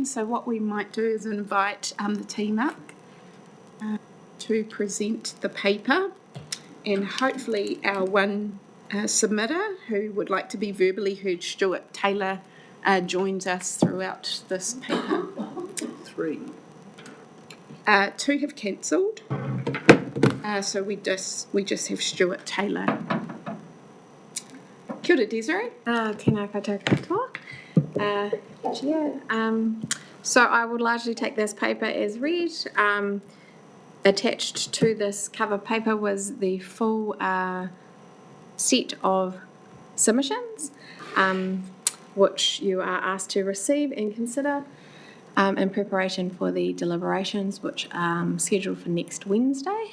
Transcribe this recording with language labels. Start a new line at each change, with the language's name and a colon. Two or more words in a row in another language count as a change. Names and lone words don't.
English: So what we might do is invite the team up to present the paper, and hopefully our one submitter who would like to be verbally heard, Stuart Taylor, joins us throughout this paper. 3. 2 have cancelled, so we just have Stuart Taylor.
Māori: Kia ora, Desiree. Tēnā koutou katoa.
English: So I would largely take this paper as read. Attached to this cover paper was the full set of submissions, which you are asked to receive and consider in preparation for the deliberations, which are scheduled for next Wednesday.